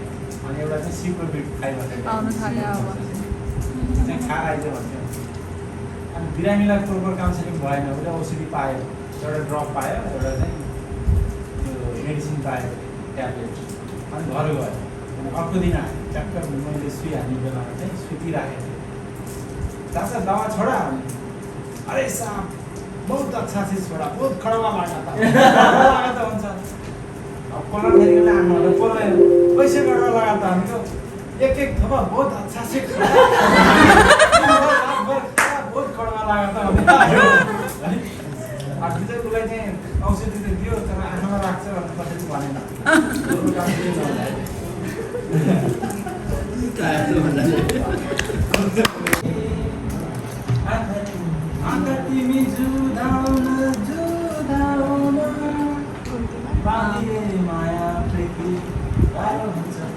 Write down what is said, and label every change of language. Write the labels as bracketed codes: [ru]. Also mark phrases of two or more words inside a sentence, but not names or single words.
[ne] अनि एउटा चाहिँ सिप्रोबिट 500 चाहिँ खा आइज भन्थ्यो। अनि बिरामीलाई प्रोपर काउन्सिलिङ भएन, उसले औषधि पायो, एउटा ड्रप पायो, एउटा चाहिँ त्यो मेडिसिन पायो ट्याब्लेट, अनि घर गयो। अनि अर्को दिन आयो, ट्याक्टर मैले सुई हाल्ने बेलामा चाहिँ सुतिराखेको थिएँ। [hi] चाचा दवा छोड़ा, अरे साहब बहुत अच्छा से छोड़ा, बहुत कड़वा लगा था। [ne] हुन्छ अब कलर फेरि आमाले बोल्यो [hi] कैसे कड़वा लगा था, हामी तो एक एक थोपा बहुत अच्छा से बहुत कड़वा लगा था। [ne] अब चाहिँ उसलाई चाहिँ औषधि त दियो तर आँखामा राख्छ भन्ने कसैले भनेन। आँखा तिमी जुधाउन जुधाउन बाँधिए माया प्रीति गाह्रो हुन्छ